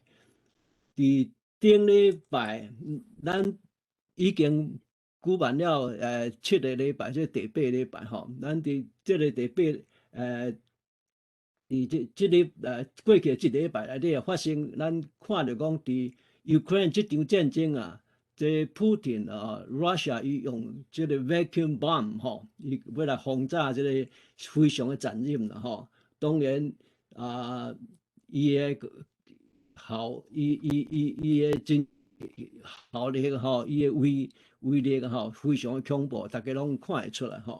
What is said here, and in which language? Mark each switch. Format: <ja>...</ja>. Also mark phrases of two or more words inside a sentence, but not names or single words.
<nan>伫顶礼拜，咱已经举办了7个礼拜，这第8礼拜吼，咱伫这个第8伫这个过去1礼拜内底也发生，咱看到讲伫 Ukraine 这场战争啊，这普丁Russia 伊用这个</nan> <en>vacuum bomb</en> <nan>吼，伊要来轰炸这个非常的残忍啦吼。当然伊的好，伊的真效力吼，伊的威力吼非常的恐怖，大家拢看会出来吼。</nan>